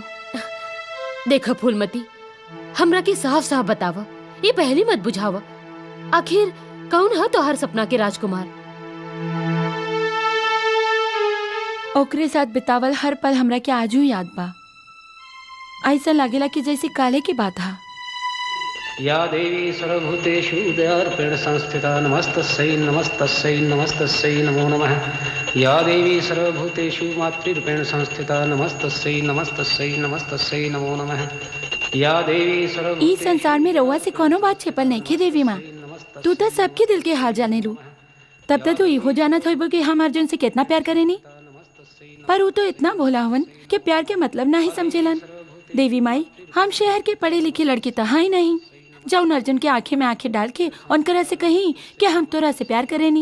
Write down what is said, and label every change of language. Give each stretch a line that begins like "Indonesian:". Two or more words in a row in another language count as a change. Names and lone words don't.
Bhojpuri: देखो फूलमती, हमरा के साफ साफ बतावा, ये पहली मत बुझावा। आखिर कौन है तोहर सपना के राजकुमार? ओकरे साथ बितावल हर पल हमरा के आजू याद बा। ऐसा लागेला कि जैसे काले की बात हा।
Sanskrit: या देवी सर्वभूतेषु दयार्पेण संस्थिता नमस्तस्यै नमस्तस्यै नमस्तस्यै नमो नमः। या देवी सर्वभूतेषु मातृरूपेण संस्थिता नमस्तस्यै नमस्तस्यै नमस्तस्यै नमो नमः। या देवी
Bhojpuri: ई संसार में रउआ से कोनो बात छिपल नहीं खे देवी माँ। तू तो सबके दिल के हाल जाने लू। तब तक तो इहो जानत होइबो कि हम अर्जुन से कितना प्यार करेनी। पर वो तो इतना भोला हवन कि प्यार के मतलब नहीं समझेलन। देवी माई, हम शहर के पढ़े लिखे लड़की तो ही नहीं जौन अर्जुन के आंखें में आंखें डाल के उनकरा से कहीं कि हम तोरा से प्यार करेनी।